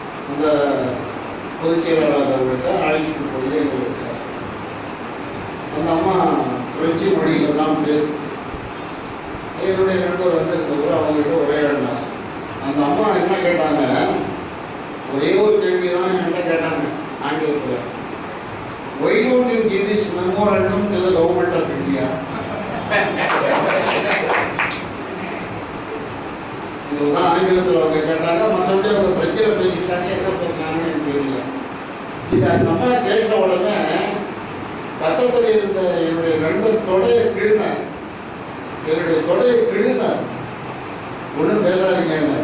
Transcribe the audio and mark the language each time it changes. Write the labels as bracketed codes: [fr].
[ta] அந்த பொதுச் செயலாளர் அவர்கிட்ட அழைச்சிட்டு போய் எங்களுக்கு அந்த அம்மா பிரெஞ்சு மொழியில் தான் பேசுது. என்னுடைய நண்பர் வந்து இருந்தவர், அவங்ககிட்ட ஒரே எண்ணம். அந்த அம்மா என்ன கேட்டாங்க, ஒரே ஒரு கேள்வி தான் என்கிட்ட கேட்டாங்க ஆங்கிலத்தில். [en] Why don't you give this memorandum to the government of India? [ta] இதுதான் ஆங்கிலத்தில் அவங்க கேட்டாங்க. மற்றபடி அவங்க பிரச்சனை பேசிக்கிட்டாங்க, என்ன பேசினாங்கன்னு எனக்கு தெரியல. இது அந்த அம்மா கேட்ட உடனே பக்கத்தில் இருந்த என்னுடைய நண்பர் தொடையை கிழினார். என்னுடைய தொடையை கிழினார். ஒன்றும் பேசாதீங்க.